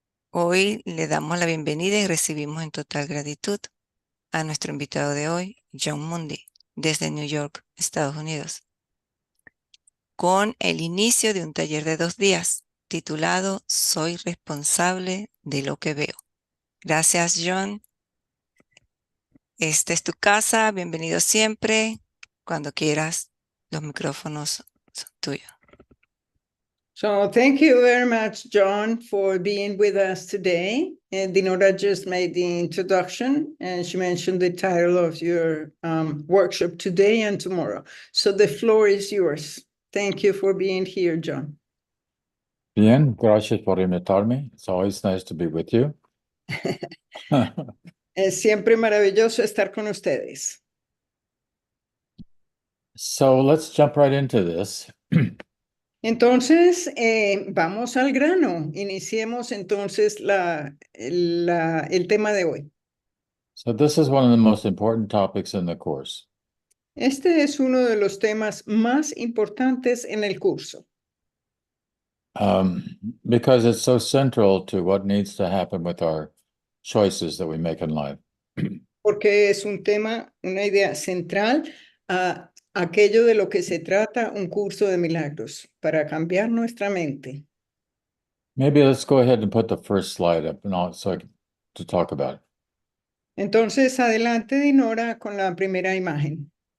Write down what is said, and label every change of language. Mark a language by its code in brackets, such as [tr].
[es] Hoy le damos la bienvenida y recibimos en total gratitud a nuestro invitado de hoy, Jon Mundy, desde New York, Estados Unidos, con el inicio de un taller de 2 días titulado Soy responsable de lo que veo. Gracias, Jon. Esta es tu casa, bienvenido siempre. Cuando quieras, los micrófonos son tuyos. [en] So thank you very much, John, for being with us today. Dinora just made the introduction and she mentioned the title of your workshop today and tomorrow. So the floor is yours. Thank you for being here, John. [es] Bien, gracias por invitarme. [en] It's always nice to be with you. [es] Es siempre maravilloso estar con ustedes. [en] So let's jump right into this. [es] Entonces, vamos al grano. Iniciemos entonces el tema de hoy. [en] So this is one of the most important topics in the course. [es] Este es uno de los temas más importantes en el curso. [en] Because it's so central to what needs to happen with our choices that we make in life. [es] Porque es un tema, una idea central a aquello de lo que se trata un curso de milagros, para cambiar nuestra mente. [en] Maybe let's go ahead and put the first slide up to talk about it. [es] Entonces, adelante, Dinora, con la primera imagen.